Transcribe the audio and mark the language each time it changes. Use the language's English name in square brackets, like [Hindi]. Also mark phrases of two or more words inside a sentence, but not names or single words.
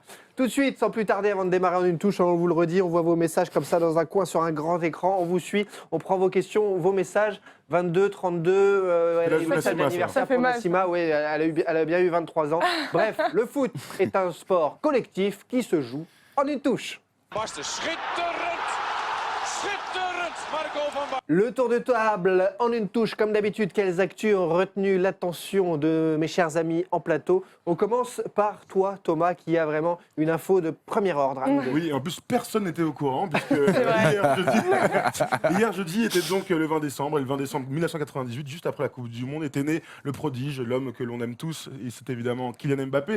[French] Tout de suite, sans plus tarder, avant de démarrer en une touche, on vous le redit, on voit vos messages comme ça dans un coin sur un grand écran, on vous suit, on prend vos questions, vos messages, 22, 32, elle a eu l'âge de le message Nassima, d'anniversaire ça. Ça fait pour mal, Nassima, oui, elle a bien eu 23 ans. Bref, le foot est un sport collectif qui se joue en une touche. [Dutch] Barsten, schitterend! Schitterend, Marco van Basten. [French] Le tour de table en une touche, comme d'habitude, quelles actus ont retenu l'attention de mes chers amis en plateau. On commence par toi, Thomas, qui a vraiment une info de premier ordre à nous donner. Oui, en plus, personne n'était au courant, puisque vrai. hier jeudi était donc le 20 décembre, et le 20 décembre 1998, juste après la Coupe du Monde, était né le prodige, l'homme que l'on aime tous, et c'est évidemment Kylian Mbappé.